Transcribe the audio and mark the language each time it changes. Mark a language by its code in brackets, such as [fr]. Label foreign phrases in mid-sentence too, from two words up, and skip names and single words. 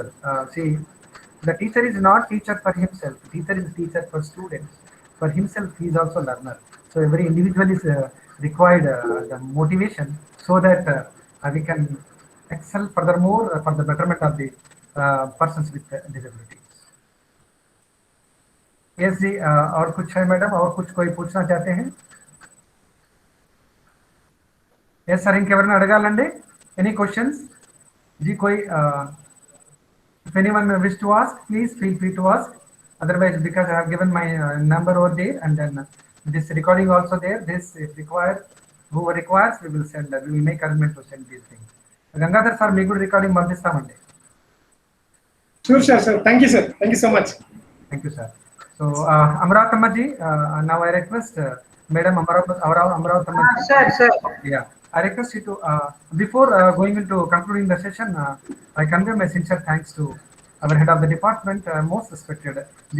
[en] See, the teacher is not teacher for himself. Teacher is teacher for students. for himself, he is also learner. So every individual is required the motivation so that we can excel furthermore for the betterment of the persons with disabilities. [hi] यस जी, और कुछ है मैडम, और कुछ कोई पूछना चाहते हैं? [en] yes sir, [te] ఇంకెవరైనా అడగాలండి? [en] any questions जी? कोई if anyone wish to ask, please feel free to ask. Otherwise, because I have given my number over there, and then this recording also there, this if required, whoever requires, we will send, we will make arrangement to send these things. [te] Gangadhar sir, మీకు కూడా రికార్డింగ్ పంపిస్తామండి. [en] Sure, sir. Thank you, sir. Thank you so much. Thank you, sir. So, Amaravathamma ji, now I request Madam Amaravathamma. Sir. Yeah, I request you to, before going into concluding the session, I convey my sincere thanks to our head of the department, most respected J.